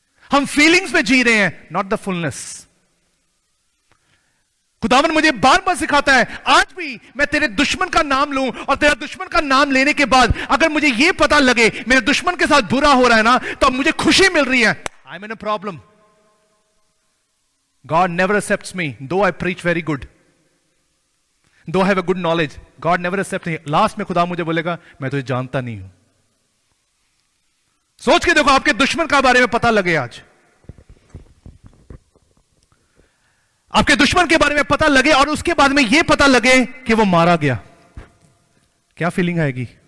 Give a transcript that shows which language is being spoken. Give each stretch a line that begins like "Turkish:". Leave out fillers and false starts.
Hindi: हम फीलिंग्स में जी रहे हैं,
English: Not the fullness.
Hindi: खुदावन मुझे बार बार सिखाता है, आज भी मैं तेरे दुश्मन का नाम लूं और तेरा दुश्मन का नाम लेने के बाद अगर मुझे यह पता लगे मेरे दुश्मन के साथ बुरा हो रहा है ना, तो अब मुझे खुशी मिल रही है।
English: I'm in a problem. God never accepts me, though I preach very good. Though I have a good knowledge, God never accepts me.
Hindi: Last में खुदा मुझे बोलेगा, मैं तुझे जानता नहीं हूं। सोच के देखो, आपके दुश्मन का बारे में पता लगे आज, आपके दुश्मन के बारे में पता लगे और उसके बाद में यह पता लगे कि वो मारा गया, क्या फीलिंग आएगी?